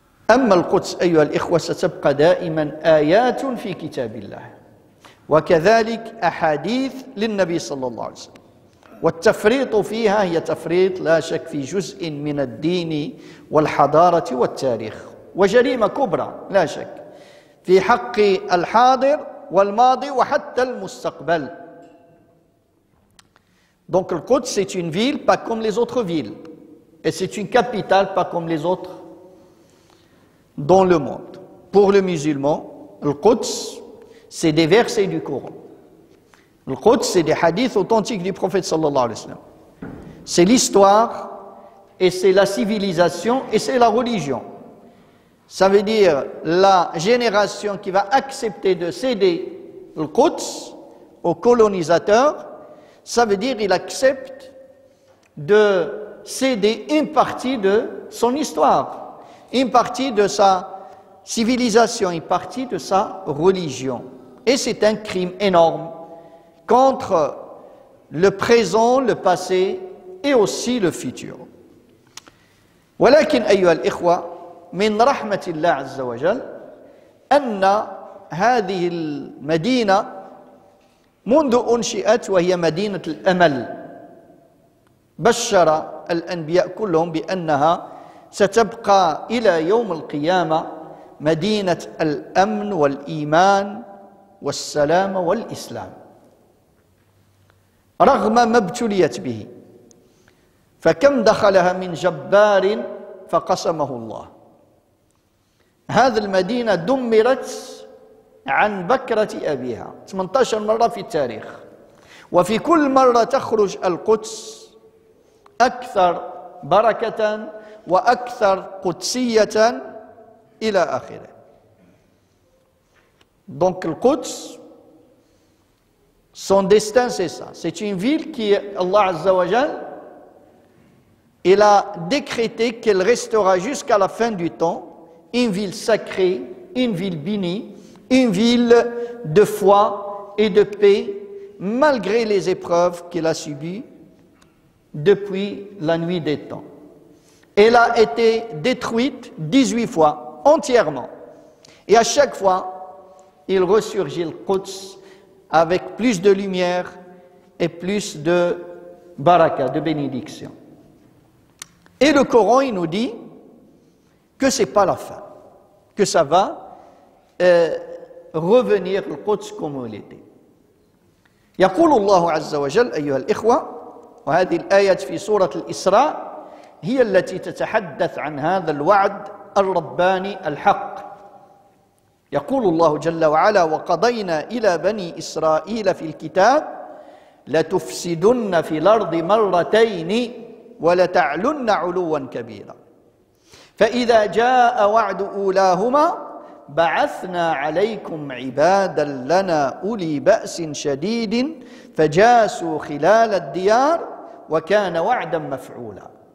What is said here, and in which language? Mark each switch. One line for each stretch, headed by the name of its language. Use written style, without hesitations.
Arabic: أما القدس أيها الإخوة ستبقى دائما آيات في كتاب الله، وكذلك أحاديث للنبي صلى الله عليه وسلم، والتفريط فيها هي تفريط لا شك في جزء من الدين والحضارة والتاريخ، وجريمة كبرى لا شك في حق الحاضر والماضي وحتى المستقبل.
French: Donc le Quds, c'est une ville pas comme les autres villes, et c'est une capitale pas comme les autres dans le monde. Pour le musulman, le Quds, c'est des versets du Coran. Le Quds, c'est des hadiths authentiques du prophète
Arabic: sallallahu alayhi wa sallam.
French: C'est l'histoire, et c'est la civilisation, et c'est la religion. Ça veut dire la génération qui va accepter de céder le Quds aux colonisateurs, ça veut dire qu'il accepte de céder une partie de son histoire, une partie de sa civilisation, une partie de sa religion. Et c'est un crime énorme contre le présent, le passé et aussi le futur.
Arabic: ولكن أيها الإخوة من رحمة الله عز وجل أن هذه المدينة منذ أنشئت وهي مدينة الأمل، بشر الأنبياء كلهم بأنها ستبقى إلى يوم القيامة مدينة الأمن والإيمان والسلام والإسلام رغم ما ابتليت به. فكم دخلها من جبار فقسمه الله. هذه المدينة دمرت عن بكرة أبيها 18 مرة في التاريخ، وفي كل مرة تخرج القدس أكثر بركة وأكثر قدسية إلى آخره.
French: Donc le Quds, son destin c'est ça. C'est une ville qui, Allah
Arabic: Azza wa Jal,
French: il a décrété qu'elle restera jusqu'à la fin du temps une ville sacrée, une ville bénie, une ville de foi et de paix, malgré les épreuves qu'elle a subies depuis la nuit des temps. Elle a été détruite 18 fois, entièrement. Et à chaque fois, il ressurgit le Quds avec plus de lumière et plus de baraka, de bénédiction. Et le Coran, il nous dit que ce n'est pas la fin, que ça va revenir le Quds comme il était.
Arabic: يقول الله عز وجل أيها الإخوة، وهذه الآية في سورة الإسراء هي التي تتحدث عن هذا الوعد الرباني الحق. يقول الله جل وعلا: وقضينا إلى بني إسرائيل في الكتاب لتفسدن في الأرض مرتين ولتعلن علوا كبيرا فإذا جاء وعد أولاهما بعثنا عليكم عبادا لنا أولي بأس شديد فجاسوا خلال الديار وكان وعدا مفعولا.